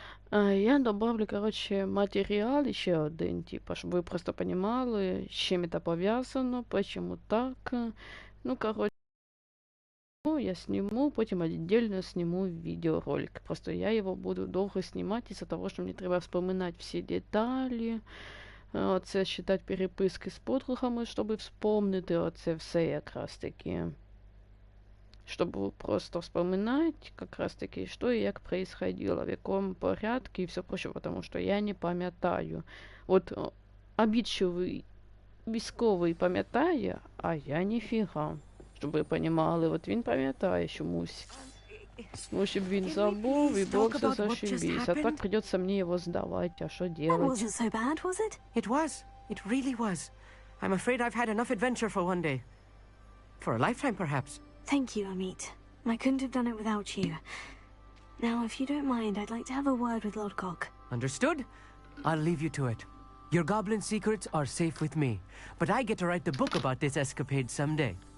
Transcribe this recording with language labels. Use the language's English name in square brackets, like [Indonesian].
[Russian] Я добавлю, короче, материал еще один, типа, чтобы вы просто понимали, с чем это повязано, почему так. Ну, короче, я сниму, потом отдельно сниму видеоролик. Просто я его буду долго снимать из-за того, что мне треба вспоминать все [Ukrainian] деталі. Оце читати переписки з подругами, щоб вспомнити оце все якраз таки. [Russian] Чтобы просто вспоминать как раз таки, что и как происходило, в каком порядке и все прочее, потому что я [Ukrainian] не пам'ятаю. Вот обидчивый військовий пам'ятає, а я ніфіга. Щоб ви понімали, от він пам'ятає чомусь. Ну, щоб він забув, і Бог все зашибись. [Russian] А так придется мне его сдавать, а что делать? [English] That wasn't so bad, was it? It was. It really was. I'm afraid I've had enough adventure for one day. For a lifetime, perhaps. Thank you, Amit. I couldn't have done it without you. Now, if you don't mind, I'd like to have a word with Lodcock. Understood? I'll leave you to it. Your goblin secrets are safe with me, but I get to write the book about this escapade someday.